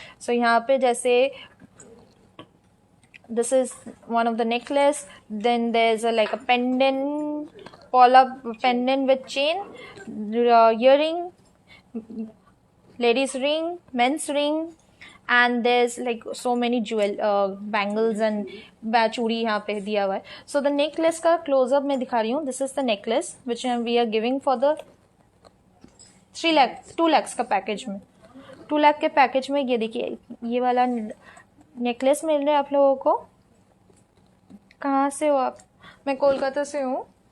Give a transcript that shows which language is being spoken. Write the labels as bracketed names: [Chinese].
[Hindi] सो यहाँ पे जैसे [English] this is one of the necklace, then there is like a pendant, पॉला pendant with chain, earring, ladies ring, men's ring, and there's like so many jewel bangles and चूड़ी [Hindi] यहाँ पे दिया हुआ है। [English] so the [Hindi] necklace का close-up मैं दिखा रही हूँ। [English] this is the necklace which we are giving for the 2 lakhs [Hindi] का पैकेज में। 2 लाख के पैकेज में ये देखिए ये वाला नेकलेस मिल रहा है आप लोगों को। कहाँ से हो आप? मैं कोलकाता से हूँ।